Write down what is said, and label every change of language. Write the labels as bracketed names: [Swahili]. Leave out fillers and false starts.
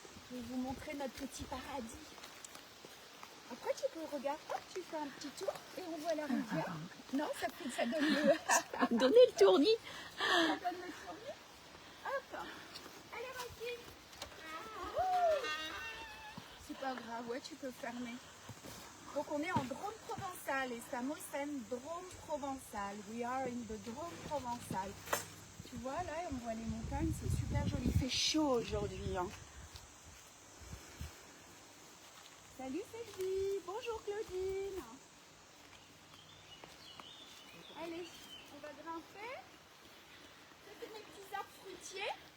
[French] Je vais vous montrer notre petit paradis. Après tu peux regarder, hop, tu fais un petit tour et on voit la rivière. Non, ça donne le... Donnez le tournis. Ça donne le tournis. Hop. Allez Martine. C'est pas grave, ouais, tu peux fermer. Donc on est en Drôme provençal et [Spanish] estamos en Drôme provençal. [English] We are in the Drôme provençal. [French] Tu vois là, on voit les montagnes, c'est super joli. Il fait chaud aujourd'hui. Hein. Salut Sylvie, bonjour Claudine. Allez, on va grimper. Ça c'est mes petits arbres fruitiers.